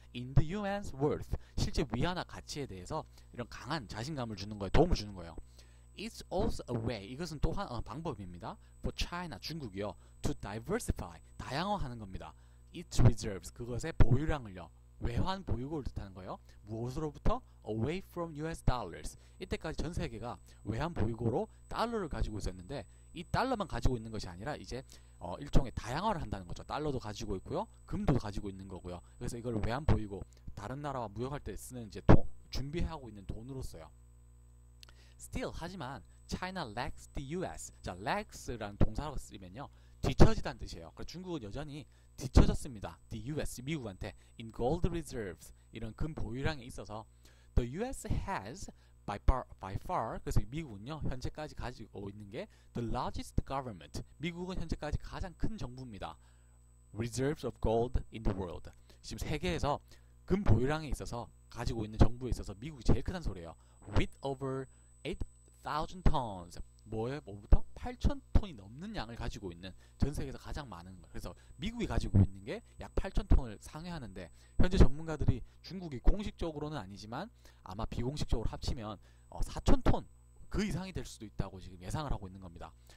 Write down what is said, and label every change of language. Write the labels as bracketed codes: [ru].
[en] In the yuan's worth, [ko] 실제 위안화 가치에 대해서 이런 강한 자신감을 주는 거에 도움을 주는 거예요. [en] It's also a way, [ko] 이것은 또한 방법입니다. [en] For China, [ko] 중국이요, [en] to diversify, [ko] 다양화하는 겁니다. [en] Its reserves, [ko] 그것의 보유량을요, 외환 보유고를 뜻하는 거예요. 무엇으로부터? [en] Away from US dollars. [ko] 이때까지 전 세계가 외환 보유고로 달러를 가지고 있었는데, 이 달러만 가지고 있는 것이 아니라 이제 일종의 다양화를 한다는 거죠. 달러도 가지고 있고요, 금도 가지고 있는 거고요. 그래서 이걸 외환 보유고, 다른 나라와 무역할 때 쓰는 이제 준비하고 있는 돈으로 써요. [en] Still, [ko] 하지만 [en] China lacks the US. [ko] 자, lacks라는 동사로 쓰면요, 뒤처지다는 뜻이에요. 그래서 중국은 여전히 뒤처졌습니다. [en] The US, [ko] 미국한테 [en] in gold reserves, [ko] 이런 금 보유량에 있어서 [en] the US has by far, [ko] 그래서 미국은요 현재까지 가지고 있는 게 [en] the largest government, [ko] 미국은 현재까지 가장 큰 정부입니다. [en] Reserves of gold in the world, [ko] 지금 세계에서 금 보유량에 있어서 가지고 있는 정부에 있어서 미국이 제일 크다는 소리예요. [en] With over 8,000 tons, [ko] 뭐부터? 8,000톤이 넘는 양을 가지고 있는, 전 세계에서 가장 많은 거예요. 그래서 미국이 가지고 있는 게 약 8,000톤을 상회하는데, 현재 전문가들이 중국이 공식적으로는 아니지만 아마 비공식적으로 합치면 4,000톤 그 이상이 될 수도 있다고 지금 예상을 하고 있는 겁니다.